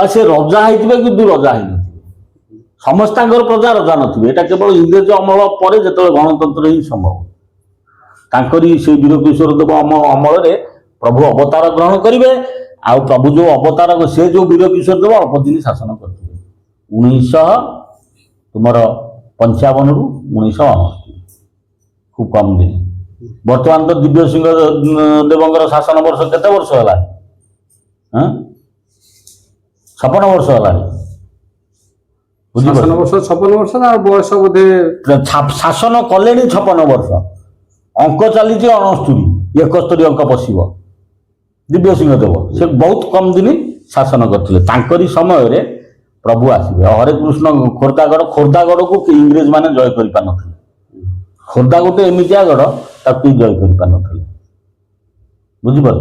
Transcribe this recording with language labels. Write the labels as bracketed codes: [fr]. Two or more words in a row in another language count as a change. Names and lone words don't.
[or] ସେ ରଜା ହେଇଥିବେ କିନ୍ତୁ ରଜା ହେଇନଥିବେ ସମସ୍ତଙ୍କର ପ୍ରଜା ରଜା ନଥିବେ ଏଇଟା କେବଳ ଇଂରେଜ ଅମଳ ପରେ ଯେତେବେଳେ ଗଣତନ୍ତ୍ର ହିଁ ସମ୍ଭବ ତାଙ୍କରି ସେଇ ବୀର କିଶୋର ଦେବ ଅମଳରେ ପ୍ରଭୁ ଅବତାର ଗ୍ରହଣ କରିବେ ଆଉ ପ୍ରଭୁ ଯୋଉ ଅବତାର ସେ ଯୋଉ ବୀର କିଶୋର ଦେବ ଅଳ୍ପ ଦିନ ଶାସନ କରିଥିବେ 1955ରୁ 1969 ଖୁବ କମ ଦିନ ବର୍ତ୍ତମାନ ତ দিব্য সিংহ দেবଙ୍କର ଶାସନ ବର୍ଷ କେତେ ବର୍ଷ ହେଲାଣି 56 ବର୍ଷ ହେଲାଣି ଶାସନ ବର୍ଷ 56 ବର୍ଷ ନା ବୟସ ବୋଧେ ଶାସନ କଲେଣି 56 ବର୍ଷ ଅଙ୍କ ଚାଲିଛି 69 71 ଅଙ୍କ ବସିବ ଦିବ୍ୟ ସିଂହ ଦେବ ସେ ବହୁତ କମ ଦିନ ଶାସନ କରିଥିଲେ ତାଙ୍କରି ସମୟରେ ପ୍ରଭୁ ଆସିବେ ହରେ କୃଷ୍ଣ ଖୋର୍ଦ୍ଧାଗଡ଼କୁ ଇଂରେଜ ମାନେ ଜୟ କରିପାରିନଥିଲେ ଖୋର୍ଦ୍ଧା ଗୋଟେ ଏମିତିଆ ଗଡ଼ ତାକୁ କେହି ଜୟ କରିପାରିନଥିଲେ ବୁଝିପାରୁଛ